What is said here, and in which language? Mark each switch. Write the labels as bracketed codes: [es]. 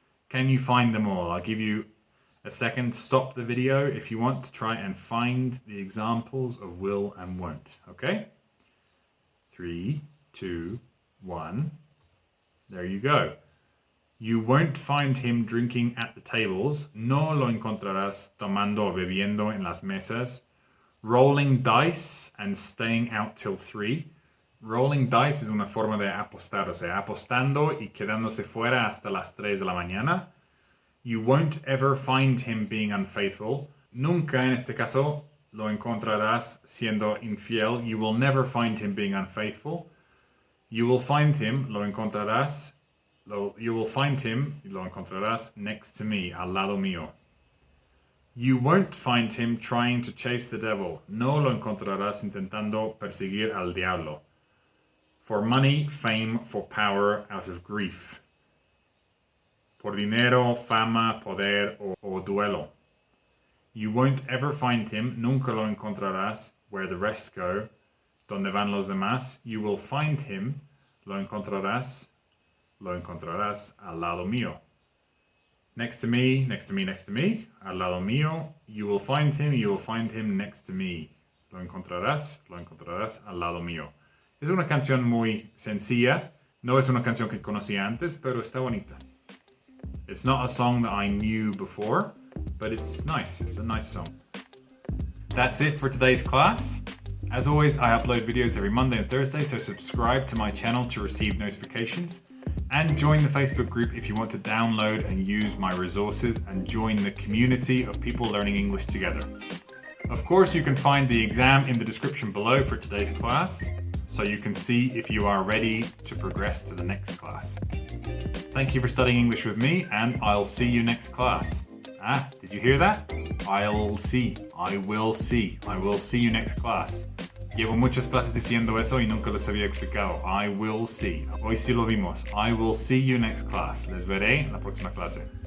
[en] Can you find them all? I'll give you a second. Stop the video if you want to try and find the examples of will and won't, okay? 3, 2, 1. There you go. You won't find him drinking at the tables. [es] No lo encontrarás tomando o bebiendo en las mesas. [en] Rolling dice and staying out till 3. [es] Rolling dice es una forma de apostar, o sea, apostando y quedándose fuera hasta las 3 de la mañana. [en] You won't ever find him being unfaithful. [es] Nunca en este caso lo encontrarás siendo infiel. [en] You will never find him being unfaithful. You will find him, [es] lo encontrarás. [en] You will find him, [es] lo encontrarás [en] next to me, [es] al lado mío. [en] You won't find him trying to chase the devil. [es] No lo encontrarás intentando perseguir al diablo. [en] For money, fame, for power, out of grief. [es] Por dinero, fama, poder o duelo. [en] You won't ever find him, [es] nunca lo encontrarás, [en] where the rest go, [es] donde van los demás. [en] You will find him, [es] lo encontrarás al lado mío. [en] Next to me, next to me, next to me, [es] al lado mío. [en] You will find him next to me. [es] Lo encontrarás al lado mío. Es una canción muy sencilla. No es una canción que conocía antes, pero está bonita. [en] It's not a song that I knew before, but it's nice. It's a nice song. That's it for today's class. As always, I upload videos every Monday and Thursday, so subscribe to my channel to receive notifications. And join the Facebook group if you want to download and use my resources and join the community of people learning English together. Of course, you can find the exam in the description below for today's class, so you can see if you are ready to progress to the next class. Thank you for studying English with me, and I'll see you next class. Did you hear that? I will see you next class. [es] Llevo muchas clases diciendo eso y nunca les había explicado. [en] I will see. [es] Hoy sí lo vimos. [en] I will see you next class. [es] Les veré en la próxima clase.